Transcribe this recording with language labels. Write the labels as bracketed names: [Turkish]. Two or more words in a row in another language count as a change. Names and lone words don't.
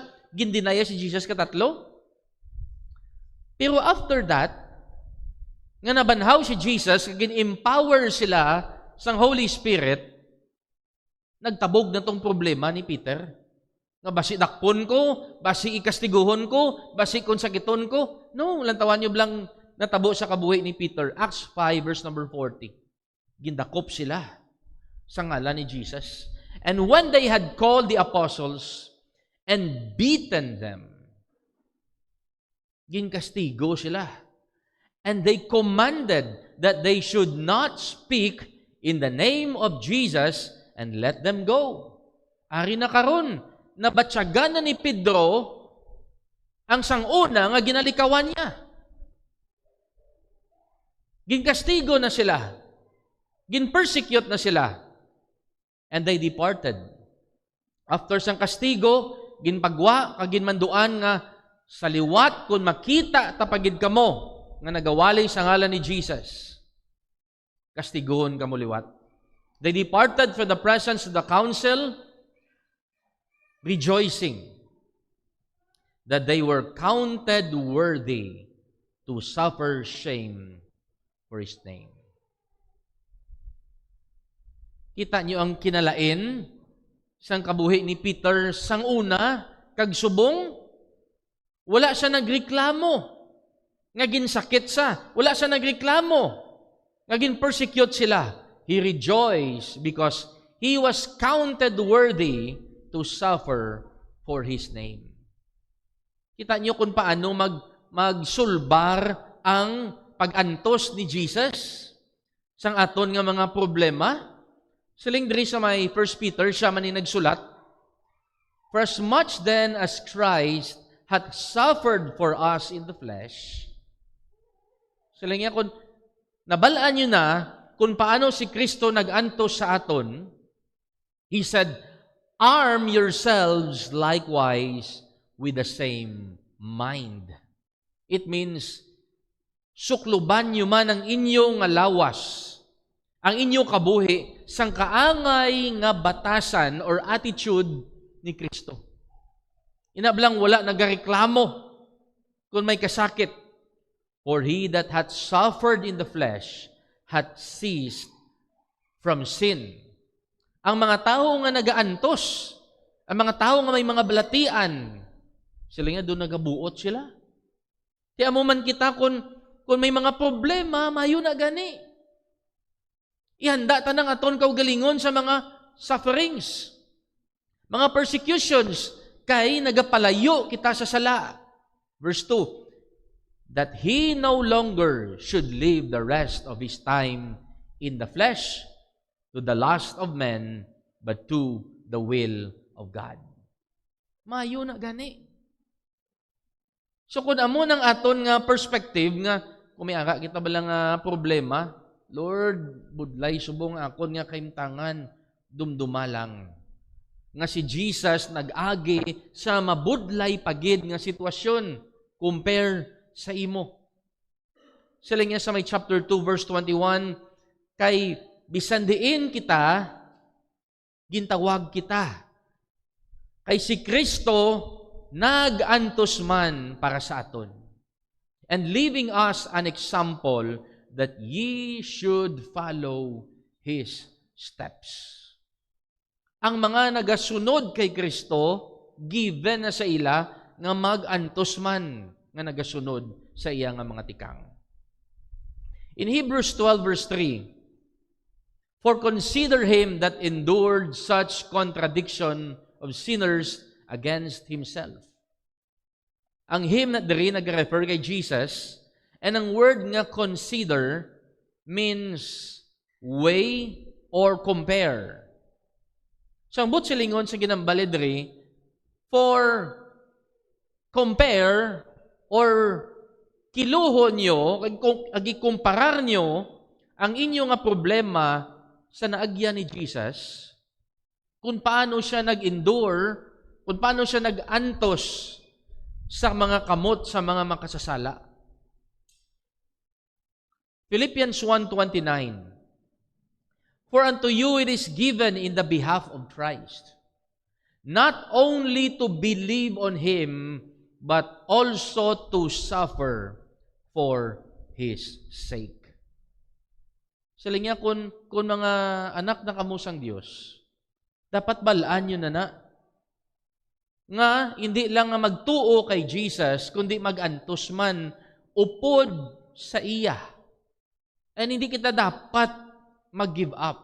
[Hiligaynon] Gindinaya si Jesus katatlo. Pero [English] after that, [Hiligaynon] nga nabanhaw si Jesus, gin-empower sila sang [English] Holy Spirit, [Hiligaynon] nagtabog na tong problema ni Peter. Nga basi dakpon ko, basi ikastiguhon ko, basi konsakiton ko. No, lantawan nyo blang natabo sa kabuhi ni Peter. [English] Acts 5 verse number 40. [Hiligaynon] Gindakop sila sa ngalan ni Jesus. [English] And when they had called the apostles and beaten them, [Hiligaynon] ginkastigo sila. [English] And they commanded that they should not speak in the name of Jesus and let them go. [Hiligaynon] Ari na karon, nabatyagan na ni Pedro ang sanguna nga ginalikawan niya. Ginkastigo na sila. Ginpersecute na sila. [English] And they departed. [Hiligaynon] After sang kastigo, ginpagwa, kaginmanduan nga sa liwat kung makita tapagid kamo nga nagawali sa ngalan ni Jesus. Kastigoon kamo liwat. [English] They departed from the presence of the council, rejoicing that they were counted worthy to suffer shame for His name. [Hiligaynon] Kita niyo ang kinalain sang kabuhi ni Peter sang una, kag subong, wala siya nagreklamo. Nga ginsakit sa, wala siya nagreklamo. Nga ginpersecute sila. [English] He rejoiced because he was counted worthy to suffer for His name. [Hiligaynon] Kita niyo kung paano magsulbar ang pag-antos ni Jesus sang aton nga mga problema. Siling diri sa may 1 Peter, siya man ni nagsulat, [English] for as much then as Christ hath suffered for us in the flesh, [Hiligaynon] siling niya kung nabalaan nyo na kung paano si Kristo nag-antos sa aton, [English] He said, arm yourselves likewise with the same mind. It means, [Hiligaynon] sukluban nyo man ang inyong lawas, ang inyong kabuhi, sang kaangay nga batasan or attitude ni Kristo. Inablang wala nagareklamo. kung may kasakit. [English] For he that hath suffered in the flesh hath ceased from sin. [Hiligaynon] Ang mga tao nga nagaantos, ang mga tao nga may mga balatian, sila nga doon nagabuot sila. Kaya mo man kita kung may mga problema, mayo na gani. Ihanda ta ng aton kaugalingon sa mga sufferings, mga persecutions, kay nagapalayo kita sa sala. [English] Verse 2, that he no longer should live the rest of his time in the flesh to the lust of men, but to the will of God. [Hiligaynon] Mayo na gani. So kung amo ng aton nga perspective nga kung may ara kita ba lang problema, Lord, budlay subong akon nga kaimtangan, dumdumalang. Nga si Jesus nag-agi sa mabudlay pagid nga sitwasyon compare sa imo. Sila nga sa may chapter 2 verse 21, kay bisan diin kita, gintawag kita. Kay si Kristo nag-antos man para sa aton, [English] and leaving us an example that ye should follow His steps. [Hiligaynon] Ang mga nagasunod kay Kristo, given na sa ila nga mag-antos man nga nagasunod sa iya nga mga tikang. [English] In Hebrews 12 verse 3, for consider him that endured such contradiction of sinners against himself. [Hiligaynon] Ang him na diri nag-refer kay Jesus, and ang word nga [English] consider means weigh or compare. [Hiligaynon] So ang but silingon sa ginambali diri, [English] for compare or [Hiligaynon] kiluhon nyo, agi-kumparar nyo ang inyo nga problema sa naagyan ni Jesus, kung paano siya nag-endure, kung paano siya nag-antos sa mga kamot, sa mga makasasala. [English] Philippians 1:29, for unto you it is given in the behalf of Christ, not only to believe on Him, but also to suffer for His sake. [Hiligaynon] Sila nga kung mga anak na kamusang Diyos, dapat balaan nyo na nga hindi lang nga magtuo kay Jesus, kundi mag-antos man upod sa iya. And hindi kita dapat mag- [English] give up.